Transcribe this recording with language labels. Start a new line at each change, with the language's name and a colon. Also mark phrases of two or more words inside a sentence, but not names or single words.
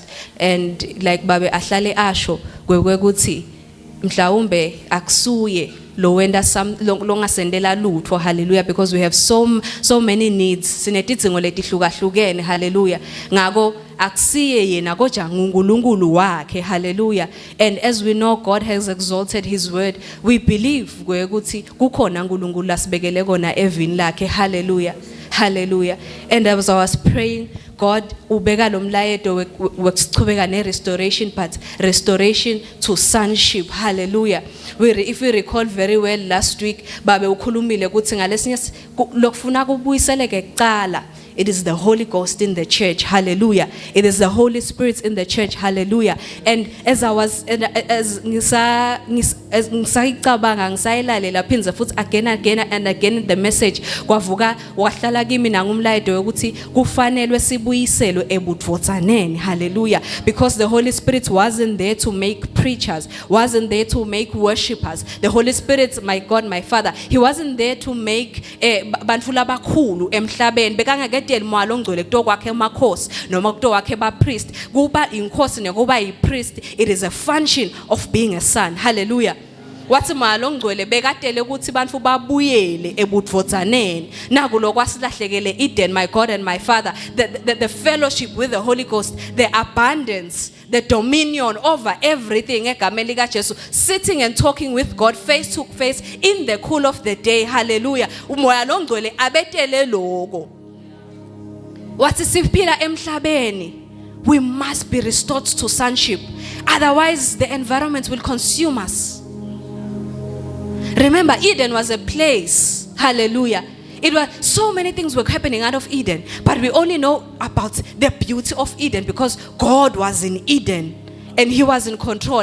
Swati: And like babe ahlale asho kwekuthi mhlawumbe akusuye lo wenda longasendela lutho. Hallelujah.
English: Because we have so many needs.
Swati: Sinetidzingo letihlukahlukene. Hallelujah. Ngako akusiye yena kodwa nguNkulunkulu wakhe. Hallelujah.
English: And as we know, God has exalted his word. We believe
Swati: ukuthi kukhona uNkulunkulu lasibekele kona evini lakhe. Hallelujah.
English: Hallelujah. And as I was praying, God
Swati: ubeka lo mlayedo wekuchubeka ne-restoration,
English: but restoration to sonship. Hallelujah. If we recall very well last week,
Swati: babe ukhulumile ukuthi ngalesinye lokufuna kubuyiseleke kuqala.
English: It is the Holy Ghost in the church. Hallelujah. It is the Holy Spirit in the church. Hallelujah. And as I was, as
Swati: ngisayicabanga ngisayilalela phinze futhi
English: again and again the message
Swati: kwavuka wahlala kimi nangumlayedo ukuthi kufanelwe sibuyiselwe ebudvotsaneni. Hallelujah.
English: Because the Holy Spirit wasn't there to make preachers, wasn't there to make worshippers. The Holy Spirit, my God, my Father, he wasn't there to make
Swati: bantu labakhulu emhlabeni. Bekangeke mwalo ngcwele kuto kwakhe emakhosi noma kuto kwakhe ba priest. Kuba inkosi nekuba yi priest,
English: it is a function of being a son. Hallelujah.
Swati: Wathi mwalo ngcwele bekatele ukuthi bantu babuyele ebudvotsaneni naku lokwasilahlekele Eden,
English: my God and my Father, the fellowship with the Holy Ghost, the abundance, the dominion over everything
Swati: egameni lika Jesu,
English: sitting and talking with God face to face in the cool of the day. Hallelujah.
Swati: Umoya lo ngcwele abetele lokho. Wathi siphila emhlabeni,
English: we must be restored to sonship. Otherwise, the environment will consume us. Remember, Eden was a place. Hallelujah. It was so many things were happening out of Eden, but we only know about the beauty of Eden because God was in Eden and he was in control.